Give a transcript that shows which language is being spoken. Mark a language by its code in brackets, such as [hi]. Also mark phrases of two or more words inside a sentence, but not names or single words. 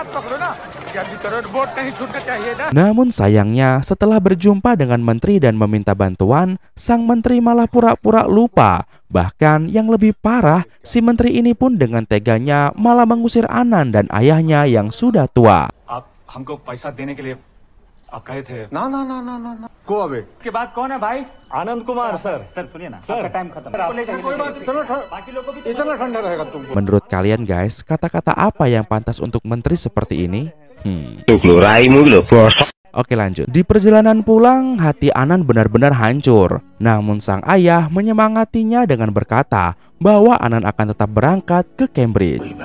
[id] Namun sayangnya, setelah berjumpa dengan menteri dan meminta bantuan, sang menteri malah pura-pura lupa. Bahkan yang lebih parah, si menteri ini pun dengan teganya malah mengusir Anan dan ayahnya yang sudah tua. [hi] हमको पैसा देने के लिए आप कहे थे ना ना ना ना ना ना [en] go away [hi] इसके बाद कौन है भाई आनंद कुमार सर सुनिए ना सर टाइम खत्म इतना ठंडा रहेगा तुमको [id] Menurut kalian guys, kata-kata apa yang pantas untuk menteri seperti ini? Oke lanjut. Di perjalanan pulang, hati Anan benar-benar hancur. Namun sang ayah menyemangatinya dengan berkata bahwa Anan akan tetap berangkat ke Cambridge.